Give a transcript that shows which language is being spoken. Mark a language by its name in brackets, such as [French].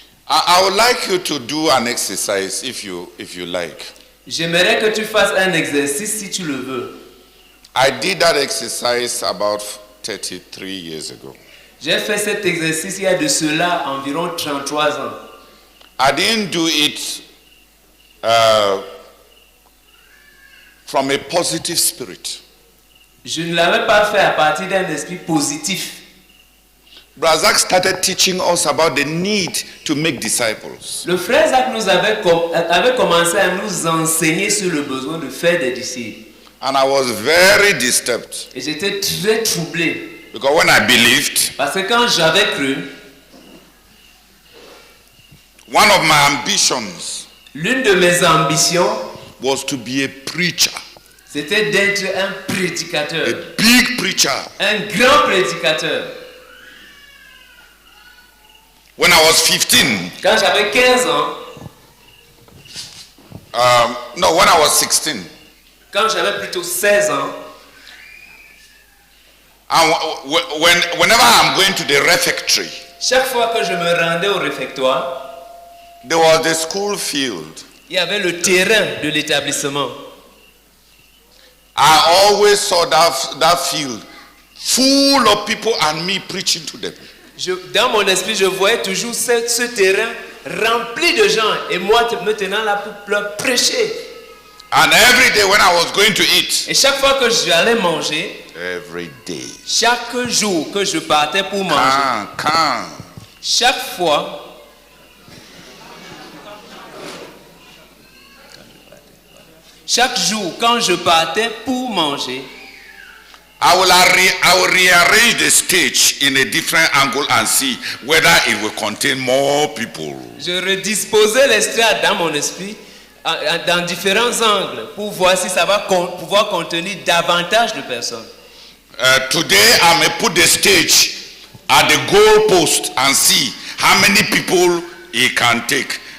[English] I would like you to do an exercise if you like. [French] J'aimerais que tu fasses un exercice si tu le veux. [English] I did that exercise about 33 years ago. [French] J'ai fait cet exercice il y a de cela environ 33 ans. [English] I didn't do it from a positive spirit. [French] Je ne l'avais pas fait à partir d'un esprit positif. [English] Brother Zach started teaching us about the need to make disciples. [French] Le frère Zach avait commencé à nous enseigner sur le besoin de faire des disciples. [English] And I was very disturbed. [French] Et j'étais très troublé. [English] Because when I believed, [French] Parce que quand j'avais cru, [English] one of my ambitions [French] l'une de mes ambitions, [English] was to be a preacher. [French] c'était d'être un prédicateur. [English] A big preacher. [French] Un grand prédicateur. [English] When I was 15, [French] Quand j'avais 15 ans, [English] no, when I was 16, [French] quand j'avais plutôt 16 ans, [English] and whenever I'm going to the refectory, [French] chaque fois que je me rendais au réfectoire, [English] there was the school field. [French] il y avait le terrain de l'établissement. [English] I always saw that field full of people and me preaching to them. [French] Dans mon esprit, je voyais toujours ce terrain rempli de gens et moi me tenant là pour leur prêcher. [English] And every day when I was going to eat, [French] Et chaque fois que j'allais manger, [English] every day, [French] chaque jour que je partais pour manger, chaque fois, chaque jour quand je partais pour manger, [English] I will rearrange the stage in a different angle and see whether it will contain more people. [French] je redisposais l'estrade dans mon esprit dans différents angles pour voir si ça va pouvoir contenir davantage de personnes. [English] Today I may put the stage at the goal post and see how many people it can take.